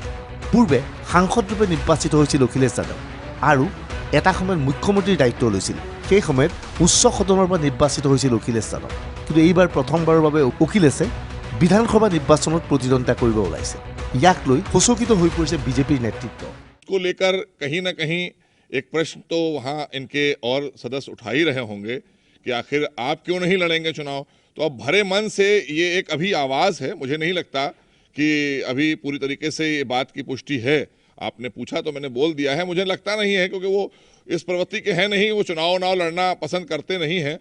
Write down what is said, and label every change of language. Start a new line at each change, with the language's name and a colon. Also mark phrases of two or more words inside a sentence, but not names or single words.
Assamese: পূৰ্বে সাংসদৰূপে নিৰ্বাচিত হৈছিল অখিলেশ যাদৱ আৰু এটা সময়ত মুখ্যমন্ত্ৰীৰ দায়িত্ব লৈছিল। সেই সময়ত উচ্চ সদনৰ পৰা নিৰ্বাচিত হৈছিল অখিলেশ যাদৱ। কিন্তু এইবাৰ প্ৰথমবাৰৰ বাবে অখিলেশে বিধানসভা নিৰ্বাচনত প্ৰতিদ্বন্দ্বিতা কৰিব ওলাইছে। ইয়াক লৈ সচকিত হৈ পৰিছে বিজেপিৰ নেতৃত্ব।
Hindi: को लेकर कहीं ना कहीं एक प्रश्न तो वहाँ इनके और सदस्य उठा ही रहे होंगे कि आखिर आप क्यों नहीं लड़ेंगे चुनाव। तो अब भरे मन से ये एक अभी आवाज़ है, मुझे नहीं लगता कि अभी पूरी तरीके से ये बात की पुष्टि है। आपने पूछा तो मैंने बोल दिया है, मुझे लगता नहीं है क्योंकि वो इस प्रवृत्ति के हैं नहीं, वो चुनाव लड़ना पसंद करते नहीं हैं।